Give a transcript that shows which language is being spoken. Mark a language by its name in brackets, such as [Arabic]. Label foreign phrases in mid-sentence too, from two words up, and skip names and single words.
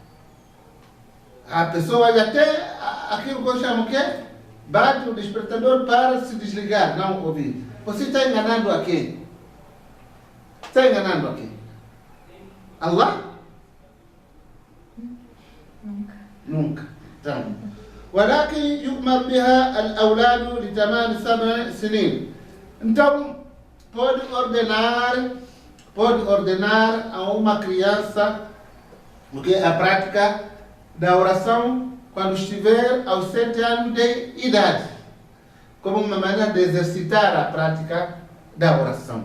[Portuguese] A pessoa até aquilo que chama o quê? Bate o despertador para se desligar, não ouvir. Você está enganando a quem? Está enganando a quem? Allah? Nunca. Então, [Arabic] ولكن يؤمر بها الأولاد لتمام 7 سنين. [Portuguese] Então, pode ordenar a uma criança a prática da oração quando estiver aos 7 anos de idade, como uma maneira de exercitar a prática da oração.